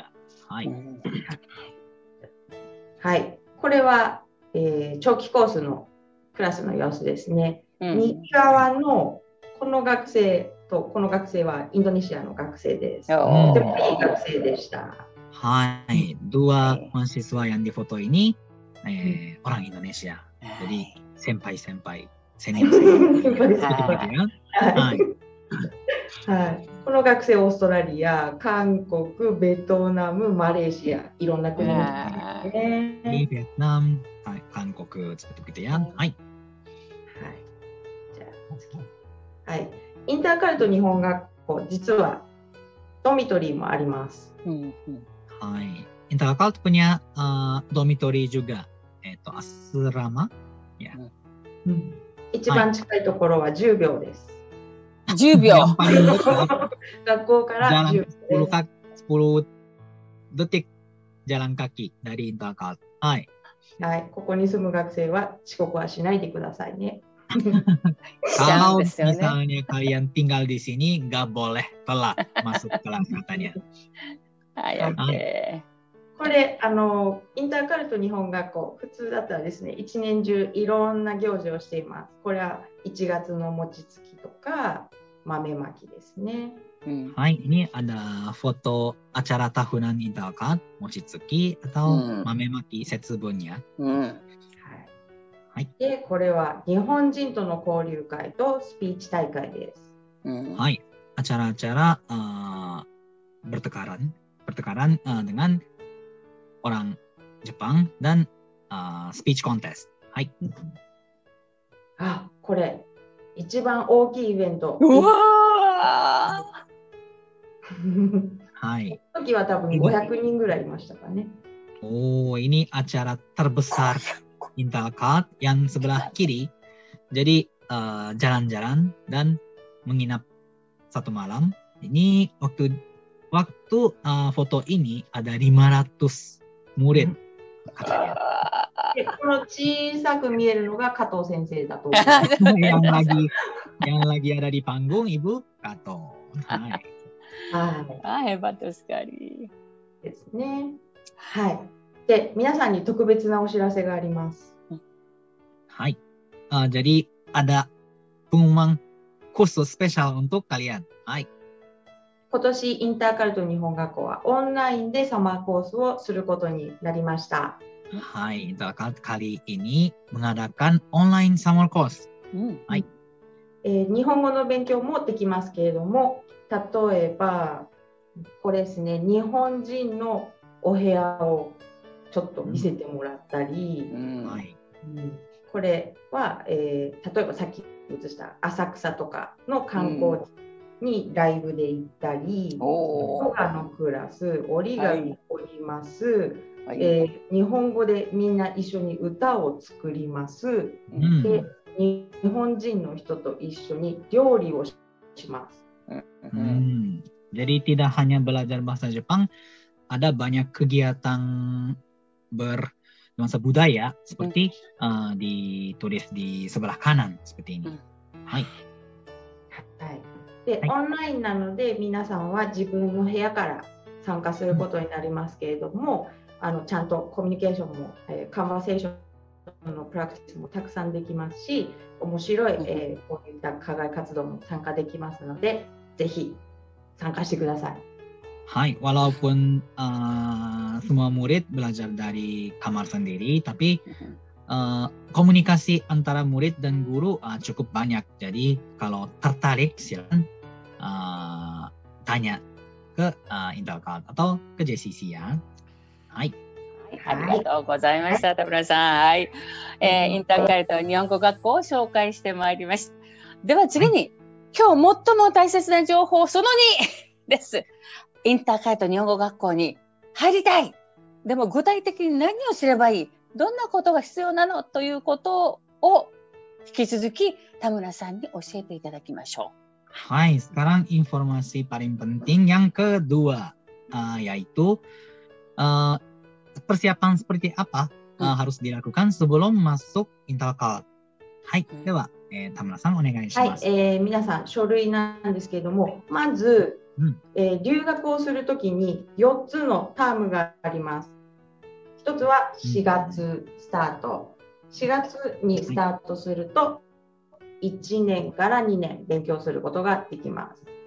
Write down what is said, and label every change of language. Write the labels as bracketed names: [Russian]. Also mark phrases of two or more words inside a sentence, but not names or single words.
[Japanese] はい。はい。これは、長期コースのクラスの様子ですね。右側のこの学生とこの学生はインドネシアの学生です。とてもいい学生でした。 [Indonesian] はい。dua mahasiswa yang di foto ini orang Indonesia. Jadi senpai senior ya. [Japanese] はい。はい、この学生オーストラリア、韓国、ベトナム、マレーシア、いろんな国の人ですね。 [Indonesian] ベトナム、韓国、seperti itu ya。 [Japanese] はい。じゃあ次。はい。インターカルト日本学校、実はドミトリーもあります。 [Indonesian] はい。Intercult punya dormitory juga. asrama ya。 [Japanese] 一番近いところは10秒です。 10秒。学校から10 [Indonesian] detik jalan kaki dari Intercult。 [Japanese] はい。はい。ここに住む学生は遅刻はしないでくださいね。 [Indonesian] Kalau misalnya kalian tinggal di sini, nggak boleh telat masuk kelas katanya。 [Japanese] はい。これインターカルト日本学校、普通だったらですね、一年中いろんな行事をしています。これは1月の餅つきとか豆まきですね。 [Indonesian] はい、ini ada foto acara tahunan Intercult, [Japanese] 餅つき atau豆まき節分や。はい。で、これは日本人との交流会とスピーチ大会です。 [Indonesian] はい、acara-acara bertekaran dengan orang Jepang dan [English] speech contest。 [Japanese] はい。これ一番大きいイベント。はい。時は多分500人ぐらいいましたかね。 [Indonesian] ini acara terbesar Intercult yang sebelah kiri. Jadi jalan-jalan dan menginap satu malam. Ini waktu foto ini ada 500 murid。 [Japanese] この小さく見えるのが加藤先生だと思います。 [Indonesian] yang lagi ada di panggung Ibu Kato。 [Japanese] はい。 [Indonesian] hebat sekali。 [Japanese] ですね。はい。で、皆さんに特別なお知らせがあります。 [Indonesian] はい。jadi ada pengumuman khusus spesial untuk kalian。 [Japanese] はい。今年インターカルト日本学校はオンラインでサマーコースをすることになりました。 [Indonesian] はい、Intercult kali ini mengadakan [English] online summer course。 [Japanese] はい。日本語の勉強もできますけれども、例えばこれですね、日本人のお部屋をちょっと見せてもらったり、これは、例えばさっき映した浅草とかの観光地にライブで行ったり、ヨガのクラス、折り紙折ります、日本語でみんな一緒に歌を作ります、で日本人の人と一緒に料理をします。 [Indonesian] Jadi tidak hanya belajar bahasa Jepang, ada banyak kegiatan bernuansa budaya seperti ditulis di sebelah kanan seperti ini. [Japanese] はい。で、オンラインなので皆さんは自分の部屋から参加することになりますけれども、ちゃんとコミュニケーションも、カンバセーションのプラクティスもたくさんできますし、面白い、こういった課外活動も参加できますので、ぜひ参加してください。 [Indonesian] Hai, walaupun semua murid belajar dari kamar sendiri, tapi komunikasi antara murid dan guru cukup banyak. Jadi kalau tertarik silakan tanya ke Intercult atau ke JCC や。 [Japanese] はい。ありがとうございました、田村さん。はい。インターカルト日本語学校を紹介してまいりました。では次に、今日最も大切な情報その2です。インターカルト日本語学校に入りたい。でも具体的に何をすればいい？どんなことが必要なの？ということを引き続き田村さんに教えていただきましょう。 [Indonesian] Hai, sekarang informasi paling penting yang kedua, yaitu persiapan seperti apa harus dilakukan sebelum masuk Intercult. [Japanese] はい、では、田村さんお願いします。はい、皆さん書類なんですけれども、まず、留学をするときに4つのタームがあります。1つは4月スタート。4月にスタートすると、1年から2年勉強することができます。